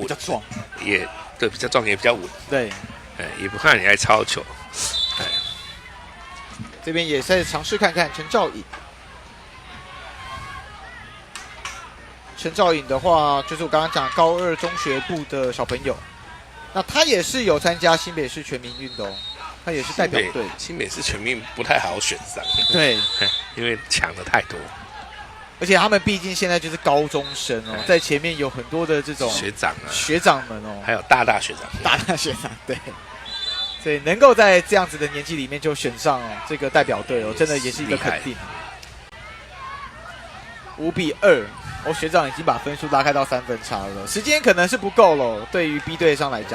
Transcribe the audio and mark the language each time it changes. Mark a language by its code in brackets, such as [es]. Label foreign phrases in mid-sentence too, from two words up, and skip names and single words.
[zh] 比較壯，也對，比較壯也比較穩，對，也不怕你來抄球，這邊也在嘗試看看陳兆穎。陳兆穎的話，就是我剛剛講高2中學部的小朋友，那他也是有參加新北市全民運的哦，他也是代表隊。新北市全民不太好選上，對，因為搶的太多，而且他們畢竟現在就是高中生哦，在前面有很多的這種學長啊，學長們哦，還有大學長，對，所以能夠在這樣子的年紀裡面就選上哦，這個代表隊哦，真的也是一個肯定。5-2。學長已經把分數拉開到3分差了，時間可能是不夠了，對於 B 隊上來講。